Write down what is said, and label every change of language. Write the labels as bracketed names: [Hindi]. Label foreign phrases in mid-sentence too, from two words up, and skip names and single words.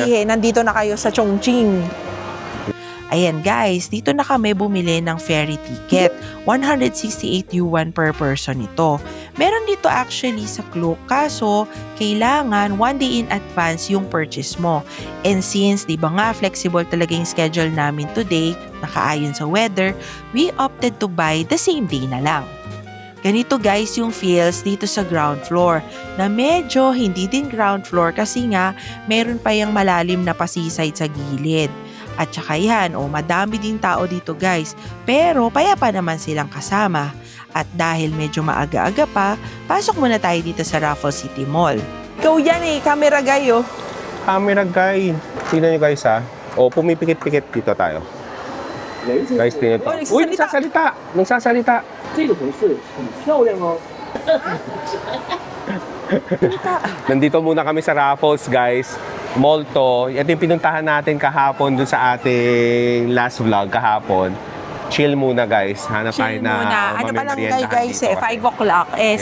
[Filipino] sabihin, nandito na kayo sa Chongqing. Ayan guys, dito na kami bumili ng [English] ferry ticket. [Filipino] 168 yuan [English] per person [Filipino] ito. Meron dito actually sa Klook, kaso kailangan [English] 1 day in advance [Filipino] yung purchase mo. [English] And since, [Filipino] di ba nga, flexible talaga yung schedule namin today, nakaayon sa weather, [English] we opted to buy the same day [Filipino] na lang. Ganito guys yung feels dito sa [English] ground floor, [Filipino] na medyo hindi din [English] ground floor [Filipino] kasi nga meron pa yung malalim na pasiside sa gilid. At saka yan, madami din tao dito guys, pero payapa naman silang kasama. At dahil medyo maaga-aga pa, pasok muna tayo dito sa Raffles City Mall. Ikaw yan [English] camera guy Camera guy. [Filipino] Tingnan nyo guys, ha. Pumipikit-pikit dito tayo. Guys, tingnan ito. Uy, nagsasalita. [Chinese] 这个同事很漂亮哦。 [Filipino] Nandito muna kami sa Raffles, guys. Mall to. Ito yung pinuntahan natin kahapon dun sa ating [English] last vlog [Filipino] kahapon. Chill muna, guys. Hanap tayo Chill na muna. Ano pa lang guys, 5 o'clock, Yes.